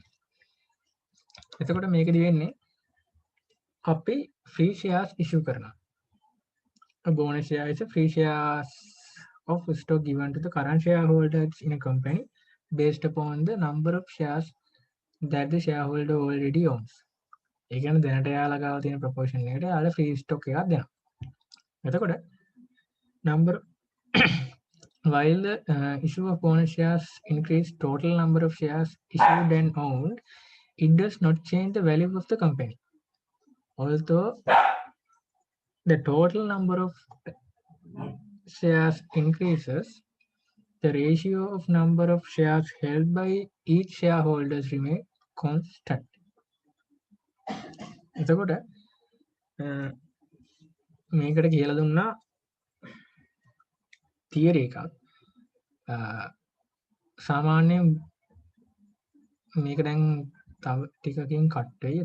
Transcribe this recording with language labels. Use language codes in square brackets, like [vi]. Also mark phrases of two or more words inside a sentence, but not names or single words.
[si] එතකොට මේකදී වෙන්නේ අපි [en] free shares issue [si] කරනවා. [en] A bonus share is a free shares of stock given to the current shareholders in a company based upon the number of shares that the shareholder already owns. [si] ඒ කියන්නේ දැනට එයාලා ගාව තියෙන ප්‍රොපෝෂන් එකට එයාලා [en] free stock [si] එකක් දෙනවා. [en] එතකොට number while the issue of bonus shares increase total number of shares issued and owned, it does not change the value of the company. Although the total number of shares increases, the ratio of number of shares held by each shareholders remain constant. [si] එතකොට මේකට කියලා දුන්නා තියරි එකක්. සාමාන්‍යයෙන් මේක දැන් තව ටිකකින් කට් වෙයි.